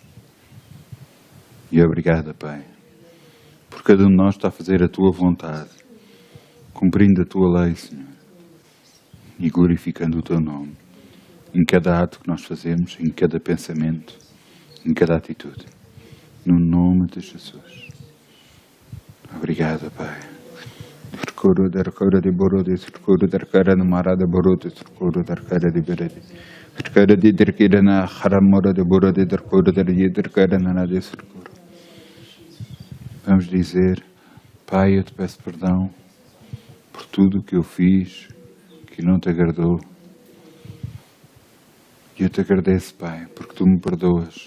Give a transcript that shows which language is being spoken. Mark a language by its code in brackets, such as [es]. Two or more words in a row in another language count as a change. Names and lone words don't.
[pt] E obrigado, Pai, por cada um de nós está a fazer a Tua vontade, cumprindo a Tua lei, Senhor, e glorificando o Teu nome, em cada ato que nós fazemos, em cada pensamento, em cada atitude, no nome de Jesus. Obrigado, Pai. Circuro dar cara de borode, circuro dar cara de marada borode, circuro dar cara de berede. Circuro de dar cara na haramora de borode, dar cara na nada circuro. Vamos dizer, Pai, eu te peço perdão por tudo o que eu fiz que não te agradou. E eu te agradeço, Pai, porque tu me perdoas.